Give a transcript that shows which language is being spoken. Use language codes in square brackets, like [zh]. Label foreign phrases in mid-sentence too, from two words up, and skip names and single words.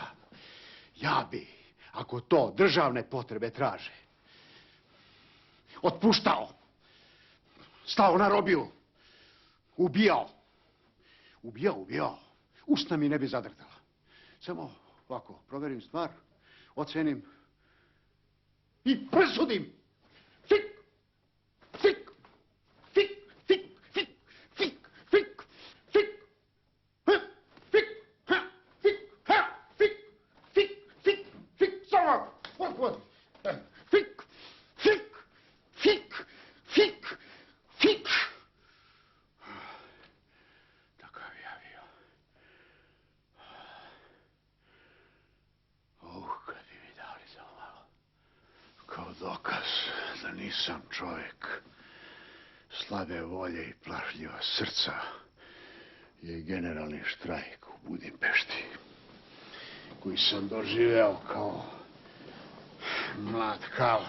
[sr] Ja bi, ako to državne potrebe traže, otpuštao, stao na robiju, ubijao. Ubijao. Usta mi ne bi zadrtala. Samo ovako, proverim stvar, ocenim i presudim. Fik! Fik! Fik! Fik! Fik! Fik! Fik! Fik! Ha! Fik! Ha! Fik! Ha! Fik! Fik! Fik! Fik! Samo! What? Fik! Fik! Fik! Fik! Fik! Takav ja bio. Kad bi mi dali za malo. Kao dokaz da nisam čovjek slabe volje i plašljiva srca je generalni štrajk u Budimpešti, koji sam doživeo kao mlad kalf.